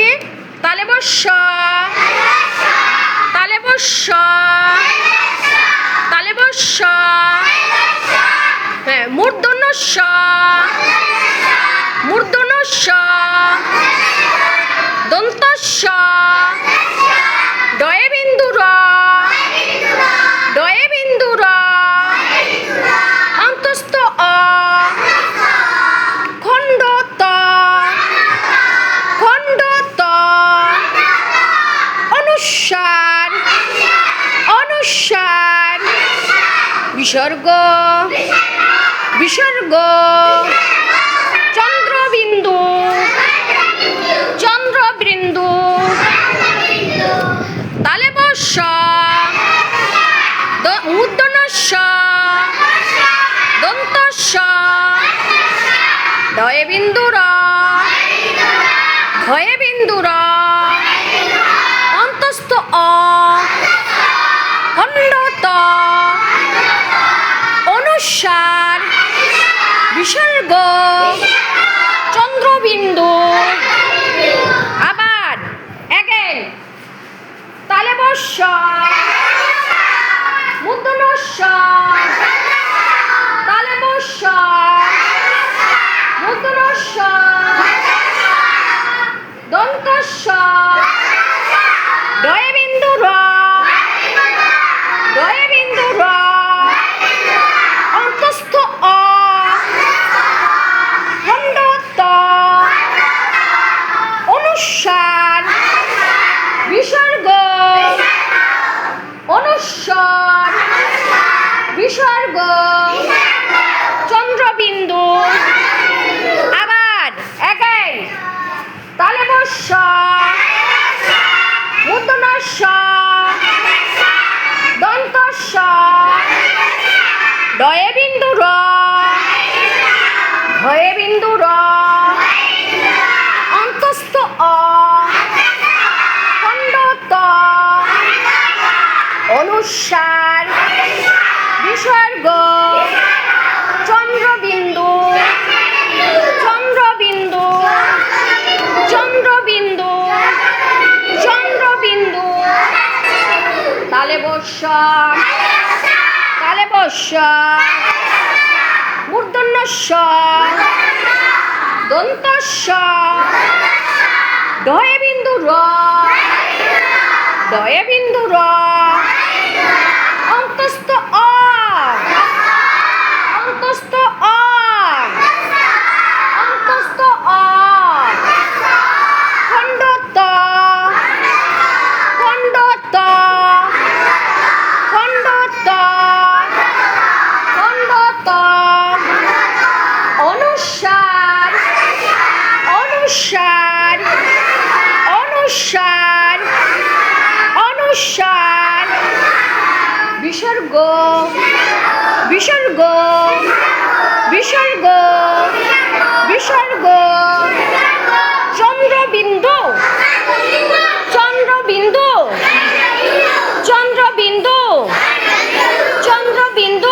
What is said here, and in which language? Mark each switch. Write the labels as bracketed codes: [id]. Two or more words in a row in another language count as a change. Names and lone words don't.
[bn] তালে বস্য, তালে বস্য, তালে বস্য, হ্যাঁ, মূর্ধন্য ষ, মূর্ধন্য ষ, দন্ত স, ডয়ে বিন্দু র, ডয়ে বিন্দু র, অন্তস্থ অ, খণ্ড ত, খণ্ড ত, অনুস্বার, অনুস্বার, বিসর্গ, বিসর্গ, চন্দ্রবিন্দু, চন্দ্রবিন্দু, তালে বস্য, মূর্ধন্য ষ, দন্ত স, ডয়ে বিন্দু র, ধয়ে বিন্দু র, অন্তস্থ অ, খণ্ড ত, অনুস্বার, বিসর্গ, চন্দ্রবিন্দু। আবার এগেন, তালে বস্য, মূর্ধন্য ষ, তালে বস্য, মূর্ধন্য ষ, দন্ত স, ডয়ে বিন্দু র, ডয়ে বিন্দু র, অন্তস্থ অ, খণ্ড ত, অনুস্বার, বিসর্গ, অনুস্বার, বিসর্গ, চন্দ্রবিন্দু। আবার একাই, তালে বস্য, মূর্ধন্য ষ, দন্ত স, ডয়ে বিন্দু র, ধয়ে বিন্দু র, অন্তস্থ অ, খণ্ড ত, অনুস্বার, বিসর্গ, চন্দ্রবিন্দু, চন্দ্রবিন্দু, চন্দ্রবিন্দু, চন্দ্রবিন্দু, তালে বস্য, তালে বস্য, মূর্ধন্য ষ, দন্ত স, ডয়ে বিন্দু র, ডয়ে বিন্দু র, অন্তস্থ অ, অন্তস্থ অ, অন্তস্থ অ, খণ্ড ত, খণ্ড ত, খণ্ড ত, খণ্ড ত, অনুস্বার, অনুস্বার, অনুস্বার, অনুস্বার, বিসর্গ, বিসর্গ, বিসর্গ, বিসর্গ, চন্দ্রবিন্দু, চন্দ্রবিন্দু, চন্দ্রবিন্দু, চন্দ্রবিন্দু।